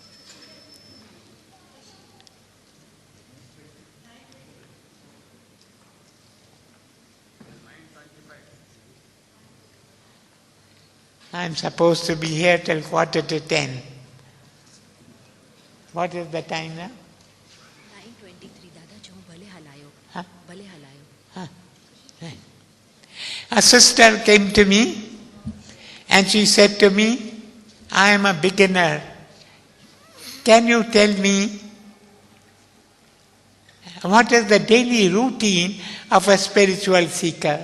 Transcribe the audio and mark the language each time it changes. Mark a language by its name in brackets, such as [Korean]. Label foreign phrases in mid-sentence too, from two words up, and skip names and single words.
[English] I'm supposed to be here till 9:45. What is the time now? 9:23. [Sindhi] दादा जो भले हलायो. Huh? भले हलायो. [English] Right. A sister came to me and she said to me, I am a beginner. Can you tell me what is the daily routine of a spiritual seeker?